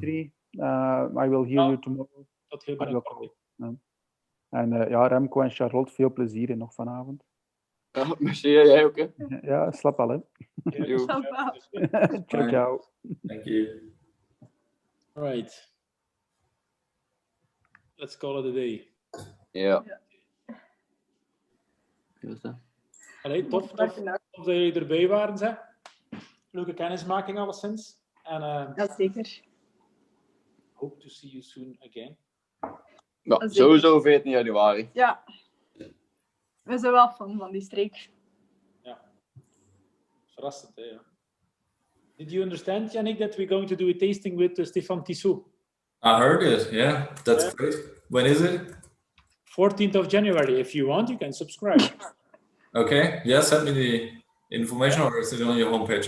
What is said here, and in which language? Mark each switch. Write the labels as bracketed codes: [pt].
[en] Dimitri, I will hear you tomorrow. [nl] Tot heel bedankt. En ja, Remco en Charlotte, veel plezier nog vanavond. Ja, merci, jij ook, hè? Ja, slap al, hè. Jo. Ciao, ciao. [en] Thank you. All right. Let's call it a day. [nl] Ja. Allee, tof dat jullie erbij waren. Zeg. Leuke kennismaking alleszins. En Ja, zeker. [en] hope to see you soon again. [nl] Ja, sowieso 14 januari. Ja. We zijn wel fan van die streek. Verrassend, hè? Ja. [en] Did you understand, Yannik, that we're going to do a tasting with Stefan Tissot? I heard it. Yeah, that's great. When is it? 14th of January. If you want, you can subscribe. Okay. Yeah, send me the information, or is it on your homepage?